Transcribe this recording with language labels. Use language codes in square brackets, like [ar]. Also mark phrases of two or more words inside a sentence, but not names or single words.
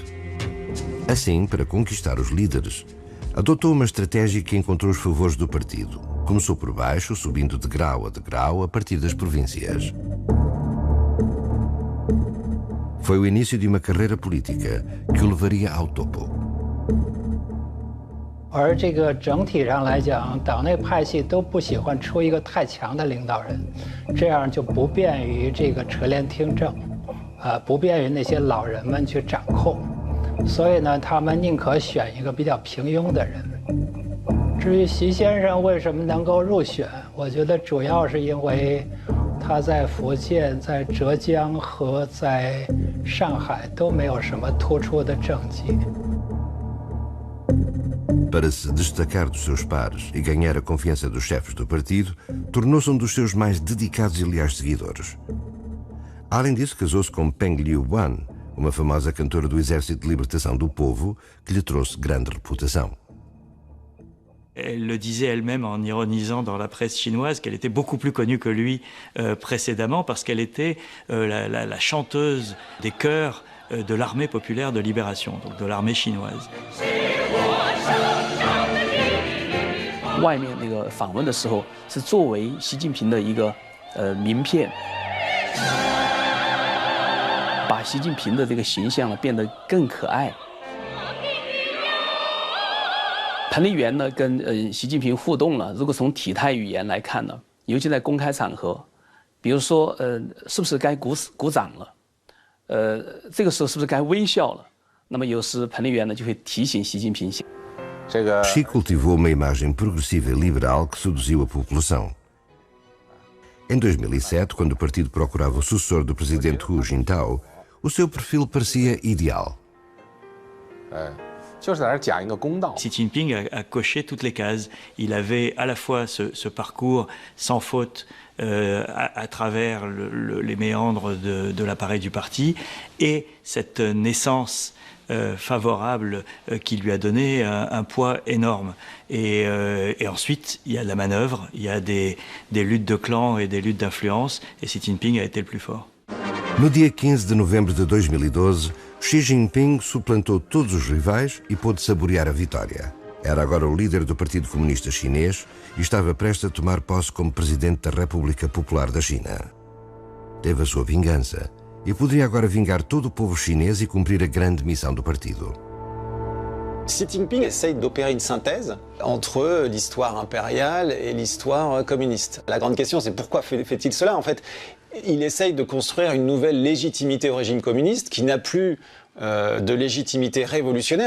[pt] Assim, para conquistar os líderes, adotou uma estratégia que encontrou os favores do partido. Começou por baixo, subindo de degrau a partir das províncias. Foi o início de uma carreira política que o levaria ao topo. [zh] 而这个整体上来讲，党内派系都不喜欢出一个太强的领导人，这样就不便于这个垂帘听政，不便于那些老人们去掌控，所以呢，他们宁可选一个比较平庸的人。至于习先生为什么能够入选，我觉得主要是因为他在福建、在浙江和在上海都没有什么突出的政绩。 [pt] Para se destacar dos seus pares e ganhar a confiança dos chefes do partido, tornou-se um dos seus mais dedicados e leais seguidores. Além disso, casou-se com Peng Liyuan, uma famosa cantora do Exército de Libertação do Povo, que lhe trouxe grande reputação. [fr] Elle le disait elle-même en ironisant dans la presse chinoise qu'elle était beaucoup plus connue que lui précédemment parce qu'elle était la chanteuse des chœurs de l'armée populaire de libération, donc de l'armée chinoise. [zh] 外面那个访问的时候，是作为习近平的一个名片，把习近平的这个形象呢变得更可爱。彭丽媛呢跟习近平互动了，如果从体态语言来看呢，尤其在公开场合，比如说是不是该鼓掌了？这个时候是不是该微笑了？那么有时彭丽媛呢就会提醒习近平。 [pt] Xi cultivou uma imagem progressiva e liberal que seduziu a população. Em 2007, quando o partido procurava o sucessor do presidente Hu Jintao, o seu perfil parecia ideal. [fr] Xi Jinping a coché toutes les cases. Il avait à la fois ce parcours sans faute à travers les méandres de l'appareil du parti et cette naissance favorable qui lui a donné un poids énorme. Et ensuite, il y a la manœuvre, il y a des luttes de clans et des luttes d'influence, et Xi Jinping a été le plus fort. [pt] No dia 15 de novembro de 2012, Xi Jinping suplantou todos os rivais e pôde saborear a vitória. Era agora o líder do Partido Comunista Chinês e estava prestes a tomar posse como presidente da República Popular da China. Teve a sua vingança e poderia agora vingar todo o povo chinês e cumprir a grande missão do partido. [fr] Xi Jinping essaye d'opérer une synthèse entre l'histoire impériale et l'histoire communiste. La grande question, c'est pourquoi fait-il cela? En fait, il essaye de construire une nouvelle légitimité au régime communiste qui n'a plus de légitimité révolutionnaire.